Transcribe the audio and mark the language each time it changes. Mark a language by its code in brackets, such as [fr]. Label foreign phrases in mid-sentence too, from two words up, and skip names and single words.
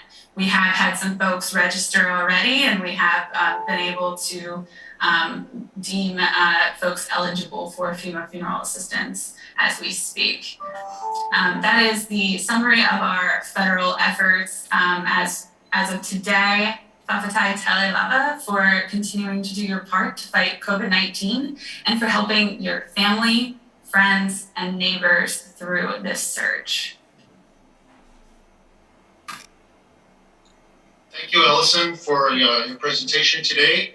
[en] We have had some folks register already, and we have been able to deem folks eligible for FEMA Funeral Assistance as we speak. That is the summary of our federal efforts as of today. [sm] Whawhatai tele lava [en] for continuing to do your part to fight COVID-19 and for helping your family, friends, and neighbors through this surge. Thank you, Allison, for your presentation today.